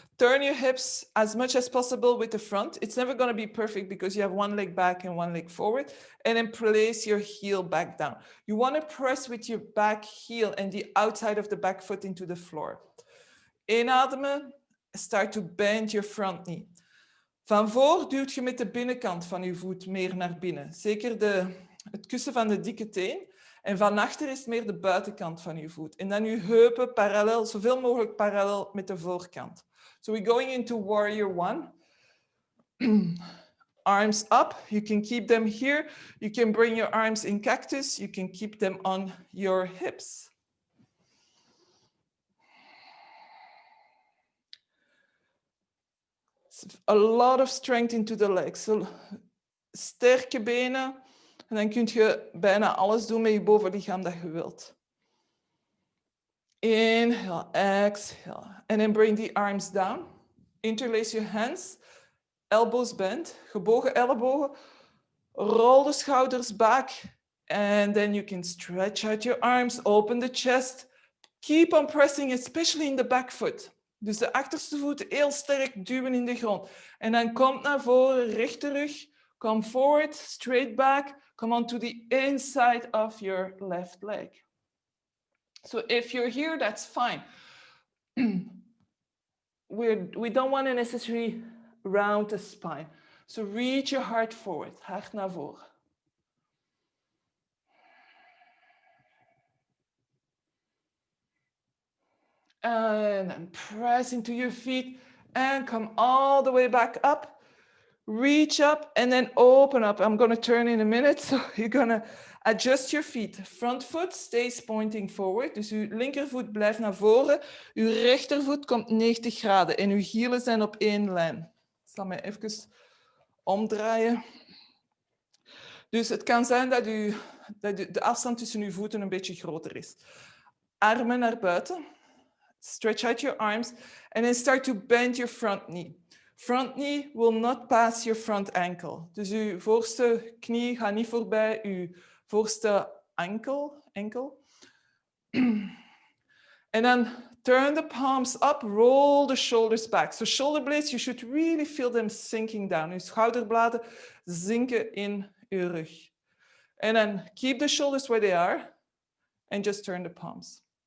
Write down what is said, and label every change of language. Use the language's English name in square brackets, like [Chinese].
[English] Turn your hips as much as possible with the front. It's never going to be perfect because you have one leg back and one leg forward. And then place your heel back down. You want to press with your back heel and the outside of the back foot into the floor. [Dutch] Inademen. [English] Start to bend your front knee. [Dutch] Van voor duwt je met de binnenkant van je voet meer naar binnen. Zeker het kussen van de dikke teen. En van achter is het meer de buitenkant van je voet. En dan je heupen parallel, zoveel mogelijk parallel met de voorkant. [English] So we're going into warrior one. Arms up. You can keep them here. You can bring your arms in cactus. You can keep them on your hips. A lot of strength into the legs. [Dutch] So, sterke benen. En dan kun je bijna alles doen met je bovenlichaam dat je wilt. [English] Inhale, exhale. And then bring the arms down. Interlace your hands. Elbows bent. [Dutch] Gebogen ellebogen. [English] Roll the schouders back. And then you can stretch out your arms. Open the chest. Keep on pressing, especially in the back foot. [Dutch] Dus de achterste voet heel sterk duwen in de grond. En dan komt naar voren, rechte rug. [English] Come forward, straight back. Come on to the inside of your left leg. So if you're here, that's fine. We don't want to necessarily round the spine. So reach your heart forward, [Dutch] hart naar voren. [English] And then press into your feet and come all the way back up. Reach up and then open up. I'm going to turn in a minute. So you're going to adjust your feet. Front foot stays pointing forward. [Dutch] Dus uw linkervoet blijft naar voren. Uw rechtervoet komt 90 graden. En uw hielen zijn op één lijn. Ik zal mij even omdraaien. Dus het kan zijn dat de afstand tussen uw voeten een beetje groter is. Armen naar buiten. [English] Stretch out your arms. And then start to bend your front knee. Front knee will not pass your front ankle. [Dutch] Dus uw voorste knie gaat niet voorbij uw voorste enkel. [English] And then turn the palms up, roll the shoulders back. So shoulder blades, you should really feel them sinking down. [Dutch] Uw schouderbladen zinken in uw rug. [English] And then keep the shoulders where they are and just turn the palms.